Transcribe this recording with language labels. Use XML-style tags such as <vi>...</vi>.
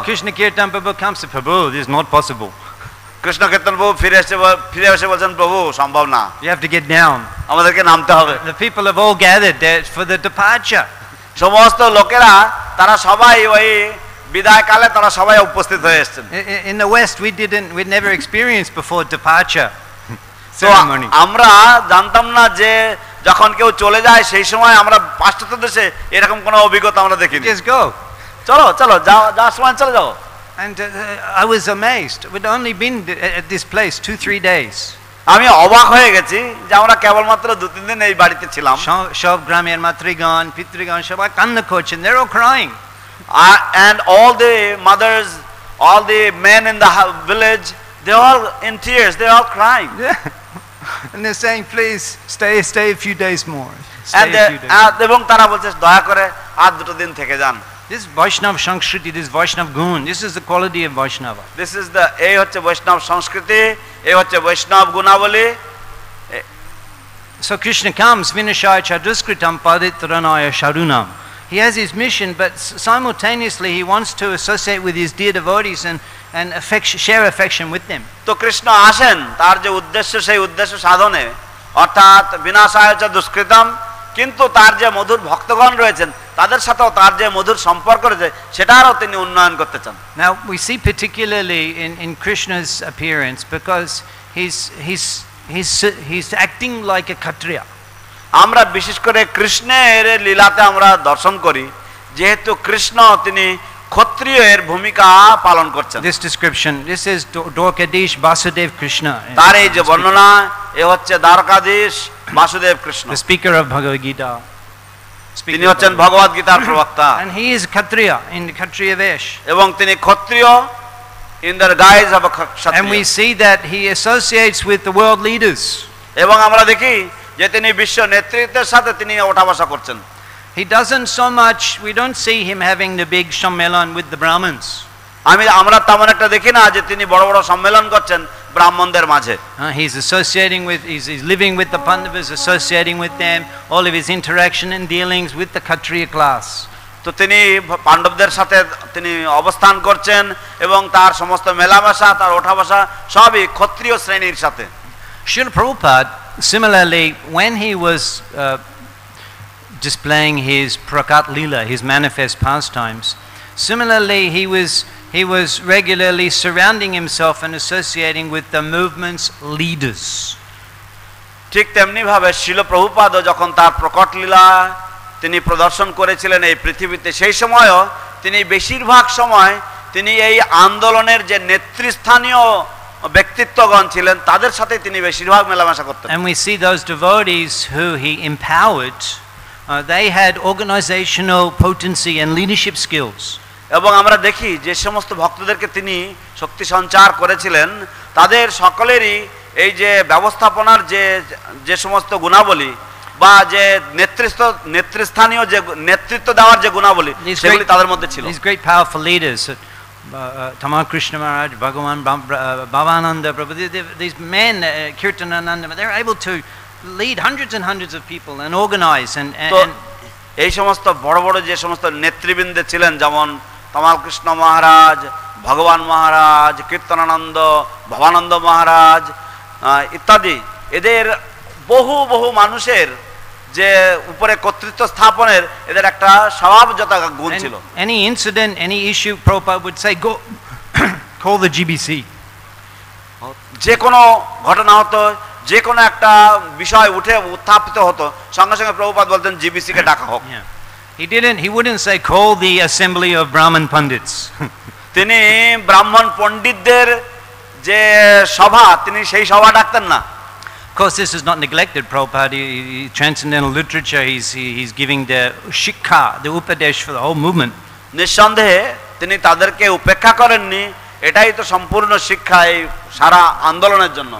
<en>Krishna Kirtan Prabhu comes to Prabhu, this is not possible.</en> <bn>Krishna কীর্তন প্রভু ফিরে এসে বলছেন, প্রভু সম্ভব না,</bn> <en>You have to get down.</en> <bn>আমাদেরকে নামতে হবে।</bn> <en>The people have all gathered there for the departure.</en> <bn>সমস্ত লোকেরা তারা সবাই ওই বিদায় কালে তারা সবাই উপস্থিত হয়ে এসেছেন।</bn> <en>In the West we'd never experienced before departure</en> <bn>তো</bn> <en>ceremony.</en> <bn>আমরা জানতাম না যে যখন কেউ চলে যায় সেই সময় আমরা পাশ্চাত্য দেশে এরকম কোনো অভিজ্ঞতা আমরা দেখিনি।</bn> <en>Just go.</en> <bn>চলো যাওয়ার সময় চলে যাও।</bn> <en>And I was amazed. We'd only been at this place 2-3 days.</en> <bn>আমি অবাক হয়ে গেছি যে আমরা কেবলমাত্র 2-3 দিন এই বাড়িতে ছিলাম। সব গ্রামের মাতৃগণ পিতৃগণ সবাই কান্না করছেন,</bn> <en>they're all crying. And all the mothers, all the men in the village, they all in tears, they all crying. And they're saying, please stay a few days more.</en> <bn>এবং তারা বলছে দয়া করে আর 2 দিন থেকে যান।</bn> <en>This Vaishnava Sanskriti, this Vaishnava gun, this is the quality of Vaishnava. This is the</en> <bn>এই হচ্ছে বৈষ্ণব সংস্কৃতি, এই হচ্ছে বৈষ্ণব গুণাবলী।</bn> <en>So Krishna comes, Vinashaya Chaduskritam Paditranaya Sharunam. He has his mission, but simultaneously he wants to associate with his dear devotees and share affection with them.</en> <bn>তো কৃষ্ণ আসেন তার যে উদ্দেশ্য সেই উদ্দেশ্য সাধনে, অর্থাৎ বিনাশায় চ দুষ্কৃতম, কিন্তু তার যে মধুর ভক্তগণ রয়েছেন তাদের সাথেও তার যে মধুর সম্পর্ক রয়েছে সেটারও তিনি উন্নয়ন করতে চান।</bn> <en>Now we see particularly in Krishna's appearance, because he's acting like a Kshatriya.</en> <bn>আমরা বিশেষ করে কৃষ্ণের লীলাতে আমরা দর্শন করি যেহেতু কৃষ্ণ তিনি ক্ষত্রিয়ের ভূমিকা পালন করছেন।</bn> <en>This description, this is Dwarkadish Vasudev Krishna.</en> <bn>তার এই যে বর্ণনা এ হচ্ছে Dwarkadhish Basudeb Krishna,</bn> <en>the speaker of Bhagavad Gita.</en> <bn>তিনি হচ্ছেন ভগবদ গীতার প্রবক্তা,</bn> <en>and he is Kshatriya in the Kshatriya vesh,</en> <bn>এবং তিনি ক্ষত্রিয়</bn> <en>in the guise of a Kshatriya. And we see that he associates with the world leaders.</en> <bn>এবং আমরা দেখি যে তিনি বিশ্ব নেতৃত্বের সাথে তিনি ওঠা বসা করছেন।</bn> <en>He doesn't so much, we don't see him having the big sammelan with the Brahmins.</en> <bn>আমরা তেমন একটা দেখি না যে তিনি বড় বড় সম্মেলন করছেন ব্রাহ্মণদের মাঝে।</bn> <en>He's associating with, he's living with the Pandavas, associating with them, all of his interaction and dealings with the Kshatriya class.</en> <bn>তো তিনি পাণ্ডবদের সাথে তিনি অবস্থান করছেন এবং তার সমস্ত মেলামেশা, তার ওঠা বসা সবই ক্ষত্রিয় শ্রেণীর সাথে।</bn> <en>Srila Prabhupada, similarly, when he was displaying his Prakat Leela, his manifest pastimes, similarly he was regularly surrounding himself and associating with the movement's leaders.</en> <bn>ঠিক তেমনি ভাবে শিল প্রভুপাদ যখন তার প্রকট লীলা তিনি প্রদর্শন করেছিলেন এই পৃথিবীতে, সেই সময়ও তিনি বেশিরভাগ সময় তিনি এই আন্দোলনের যে নেতৃস্থানীয় ব্যক্তিত্বগণ ছিলেন তাদের সাথে তিনি বেশিরভাগ মেলামেশা করতেন।</bn> <en>And we see those devotees who he empowered, they had organizational potency and leadership skills.</en> <bn>এবং আমরা দেখি যে সমস্ত ভক্তদেরকে তিনি শক্তি সঞ্চার করেছিলেন তাদের সকলেরই এই যে ব্যবস্থাপনার যে সমস্ত গুণাবলী বা যে নেতৃস্থানীয় যে নেতৃত্ব দেওয়ার যে গুণাবলী সেগুলি তাদের মধ্যে ছিল।</bn> <en>These great powerful leaders, Tamar Krishna Maharaj, Bhagavan Bhavananda Prabhu, these men, Kirtanananda, they're able to lead hundreds and hundreds of people and organize and</en> <bn>এই সমস্ত বড় বড় যে সমস্ত নেতৃবৃন্দ ছিলেন যেমন তমাল কৃষ্ণ মহারাজ, ভগবান মহারাজ, কীর্তনানন্দ, ভবানন্দ মহারাজ ইত্যাদি, এদের বহু বহু মানুষের যে উপরে কর্তৃত্ব স্থাপনের এদের একটা স্বভাবজাত গুণ ছিল।</bn> <en>Any incident, any issue, Prabhupada would say, go call the GBC.</en> <bn>যে কোনো ঘটনা হতো, যে কোনো একটা বিষয় উত্থাপিত হতো, সঙ্গে সঙ্গে প্রভুপাদ বলতেন জিবিসি কে ডাকা হোক।</bn> <en>He wouldn't say call the assembly of Brahman Pandits.</en> <bn>তিনি ব্রাহ্মণ পণ্ডিতদের যে সভা তিনি সেই সভা ডাকতেন না।</bn> <en>Of course, this is not neglected. Prabhupada, transcendental literature, he's giving the shikha, the upadesh for the whole movement.</en> <bn>নিঃসন্দেহে তিনি তাদেরকে উপেক্ষা করেননি, এটাই তো সম্পূর্ণ শিক্ষা এই সারা আন্দোলনের জন্য।</bn>